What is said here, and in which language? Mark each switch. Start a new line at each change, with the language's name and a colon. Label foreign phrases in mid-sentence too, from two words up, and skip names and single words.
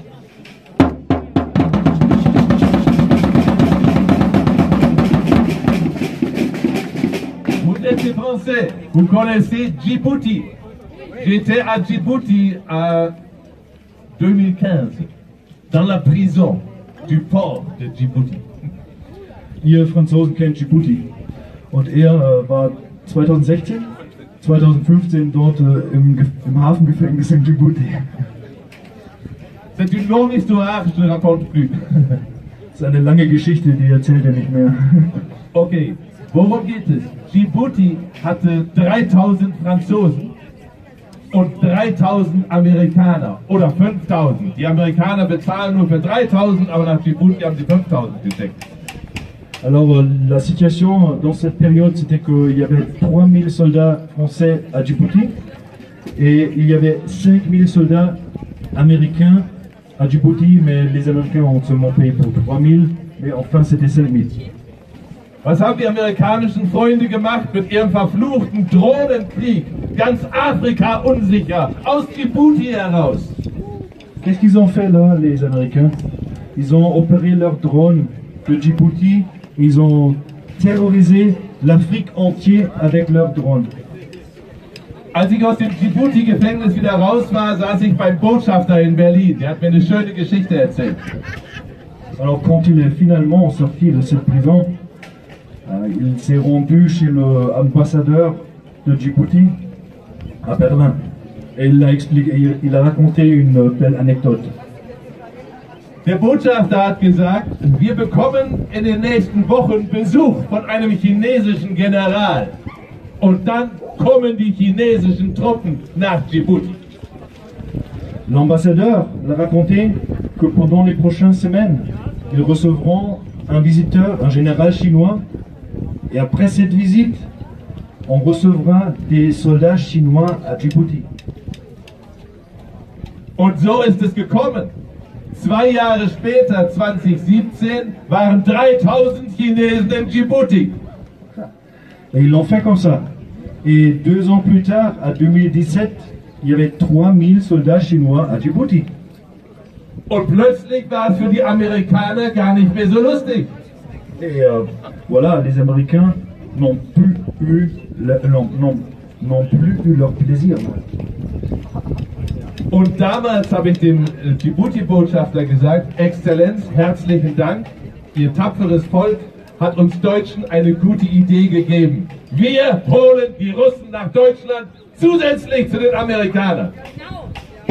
French: Vous êtes des Français, vous connaissez Djibouti. J'étais à Djibouti en 2015, dans la prison du port de Djibouti.
German: Ihr Franzosen kennt Djibouti. Und er war 2015 dort im Hafengefängnis in Djibouti.
French: C'est une longue histoire, je ne raconte plus.
German: Das ist eine lange Geschichte, die erzählt er nicht mehr. Okay, worum geht es? Djibouti hatte 3000 Franzosen und 3000 Amerikaner oder 5000. Die Amerikaner bezahlen nur für 3000, aber nach Djibouti haben sie 5000 gesteckt.
French: Alors la situation dans cette période, c'était qu'il y avait 3000 soldats français à Djibouti et il y avait 5000 soldats américains à Djibouti, mais les Américains ont seulement payé pour 3000, mais enfin c'était 5000.
German: Was haben die amerikanischen Freunde gemacht mit ihrem verfluchten Drohnenkrieg? Ganz Afrika unsicher, aus Djibouti heraus.
French: Qu'est-ce qu'ils ont fait là, les Américains? Ils ont opéré leurs drones de Djibouti, ils ont terrorisé l'Afrique entière avec leurs drones.
German: Als ich aus dem Djibouti-Gefängnis wieder raus war, saß ich beim Botschafter in Berlin. Der hat mir eine schöne Geschichte erzählt.
French: Alors quand il est finalement sorti de cette prison, il s'est rendu chez l'ambassadeur de Djibouti à Berlin et il a raconté une belle anecdote.
German: Der Botschafter hat gesagt, wir bekommen in den nächsten Wochen Besuch von einem chinesischen General. Und dann kommen die chinesischen Truppen nach Djibouti.
French: L'ambassadeur a raconté que pendant les prochaines semaines, ils recevront un visiteur, un général chinois, et après cette visite, on recevra des soldats chinois à Djibouti.
German: Und so ist es gekommen. 2 Jahre später, 2017, waren 3000 Chinesen in Djibouti.
French: Et ils l'ont fait comme ça. Et 2 ans plus tard, à 2017, il y avait 3000 soldats chinois à Djibouti.
German: Und plötzlich war es für die Amerikaner gar nicht mehr so lustig.
French: Et voilà, les Américains n'ont plus eu leur plaisir.
German: Und damals habe ich dem Djibouti-Botschafter gesagt, Exzellenz, herzlichen Dank, Ihr tapferes Volk hat uns Deutschen eine gute Idee gegeben. Wir holen die Russen nach Deutschland zusätzlich zu den Amerikanern.